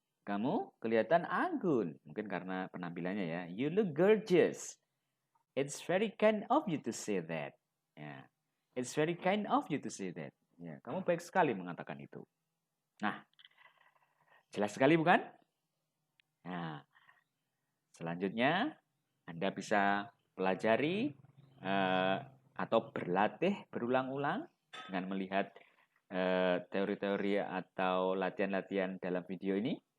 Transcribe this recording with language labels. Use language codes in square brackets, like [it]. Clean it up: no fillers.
[id] Kamu kelihatan anggun. Mungkin karena penampilannya ya. [en] You look gorgeous. It's very kind of you to say that. Ya. It's very kind of you to say that. [id] Ya, kamu baik sekali mengatakan itu. Nah, jelas sekali bukan? Nah, selanjutnya Anda bisa pelajari atau berlatih berulang-ulang dengan melihat teori-teori atau latihan-latihan dalam video ini.